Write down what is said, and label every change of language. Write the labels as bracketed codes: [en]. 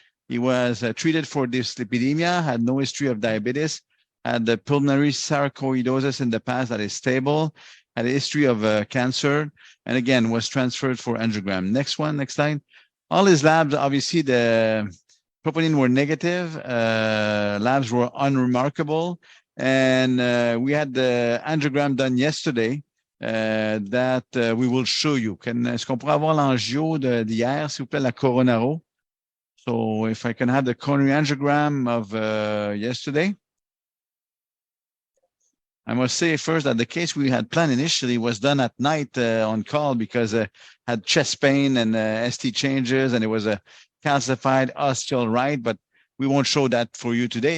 [en] He was treated for dyslipidemia, had no history of diabetes, had the pulmonary sarcoidosis in the past that is stable, had a history of cancer, and again, was transferred for angiogram. Next one, next slide. All his labs, obviously, the troponin were negative, labs were unremarkable, and we had the angiogram done yesterday. That we will show you. [fr] Est-ce qu'on pourrait avoir l'angio d'hier, s'il vous plaît, la coronaro? [en] So if I can have the coronary angiogram of yesterday. I must say first that the case we had planned initially was done at night on call because had chest pain and ST changes, and it was a calcified ostial right, but we won't show that for you today.